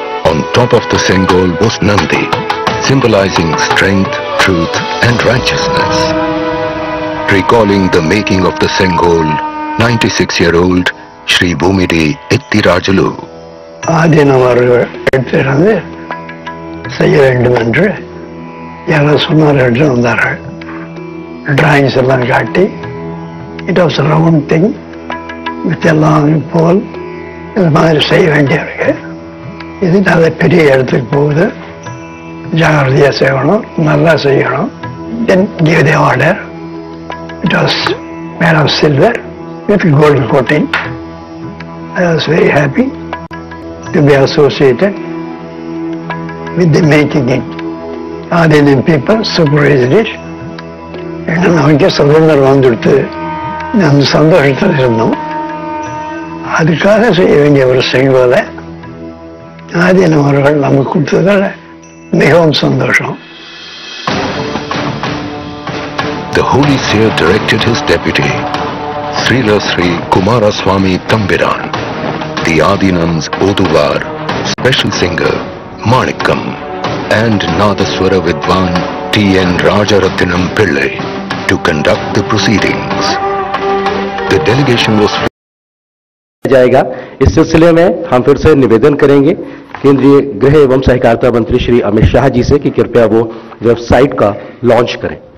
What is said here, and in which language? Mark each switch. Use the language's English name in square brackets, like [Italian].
[English] On top of the Sengol was Nandi, symbolizing strength, truth and righteousness. Recalling the making of the Sengol, 96-year-old Shri Bhumidi Ettirajalu. [Tamil] ஆதினவர்கள் எடுத்திருந்து செய்ய வேண்டும் என்று யாரோ சொன்னார்கள் வந்தார்கள். Drawings எல்லாம் காட்டி, [English] it was round thing with [Tamil] எல்லாம் போல் இது மாதிரி செய்ய வேண்டியிருக்கு. இது நல்ல பெரிய இடத்துக்கு போகுது, ஜாகிரதையாக செய்யணும், நல்லா செய்யணும். [English] Then give the order. It was made of silver with gold coating. I was very happy to be associated with the making it. Indian people supervised it. [Tamil] நமக்கே சுதந்திரம் வந்துடுத்து, அந்த சந்தோஷத்தில் இருந்தோம். அதுக்காக செய்ய வேண்டிய ஒரு செங்கோலை ஆதீனம் அவர்கள் நமக்கு கொடுத்ததால மிகவும் சந்தோஷம். [English] The holy seer directed his deputy, Srila Sri Kumaraswamy Tambiran, the Adinam's Oduvar, special singer Manikam, and Nadaswara Vidwan T.N. Rajarathinam Pillai to conduct the proceedings. The delegation was [Hindi] जाएगा। इस सिलसिले में हम फिर से निवेदन करेंगे केंद्रीय गृह एवं सहकारिता मंत्री श्री अमित शाह जी से कि कृपया वो वेबसाइट का लॉन्च करें।